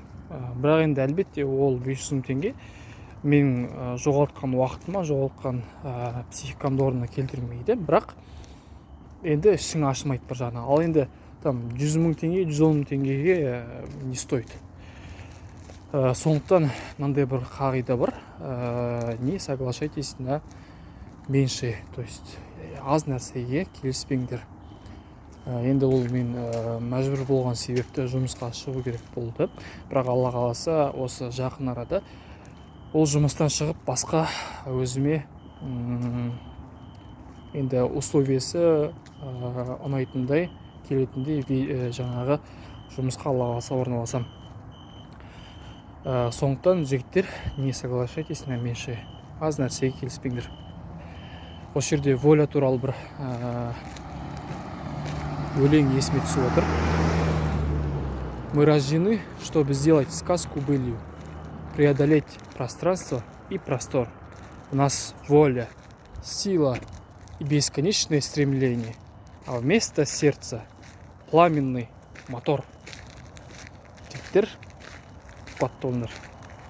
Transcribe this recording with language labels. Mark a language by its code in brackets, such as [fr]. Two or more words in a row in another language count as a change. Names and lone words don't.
[kk] Бірақ енді әлбетте ол 500 мың теңге мен жоғалтқан уақытыма, жоғалтқан психикамды орнына келтірмейді. Бірақ енді ішің ашымайды бір жағынан. Ал енді 100 мың теңге, 110 мың теңгеге [ru] не стоит. [kk] Сондықтан мынандай бір қағида бар, [ru] не соглашайтесь на меньше, то есть [kk] аз нәрсеге келіспеңдер. Енді ол мен мәжбүр болған себепті жұмысқа шығу керек болды. Бірақ Алла қаласа осы жақын арада ол жұмыстан шығып басқа өзіме енді условиясы ұнайтындай, келетіндей жаңағы жұмысқа Алла қаласа орналасам. Сондықтан жігіттер, [ru] не соглашайтесь на меньше, [kk] аз нәрсеге келіспеңдер. Осы жерде воля туралы бір өлең есіме түсіп отыр. [ru] Мы рождены, чтобы сделать сказку былью, преодолеть пространство и простор. У нас воля, сила и бесконечное стремление, а вместо сердца пламенный мотор. [kk] Жігіттер, қуатты болыңдар.